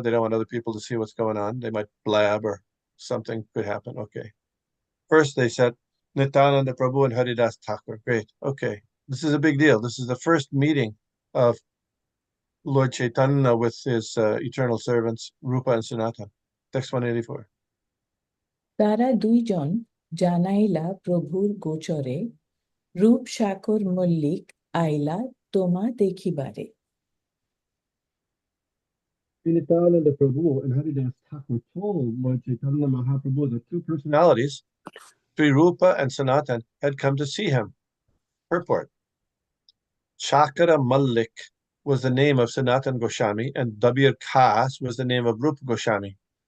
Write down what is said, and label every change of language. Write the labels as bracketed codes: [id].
[en] They don't want other people to see what's going on. They might blab or something could happen. Okay. First, they said Nityananda Prabhu and Haridas Thakur. Great. Okay. This is a big deal. This is the first meeting of Lord Chaitanya with his eternal servants, Rupa and Sanatana. Text 184. [bn] তারা দুইজন জানাইলা প্রভুর গোচরে রূপ সাকর মল্লিক আইলা তোমা দেখিবারে. [en] Nityananda Prabhu and Haridas Thakur told Lord Chaitanya Mahaprabhu that two personalities, Sri Rupa and Sanatan, had come to see him. Purport. Shakara Malik was the name of Sanatan Goswami and Dabir Khas was the name of Rupa Goswami.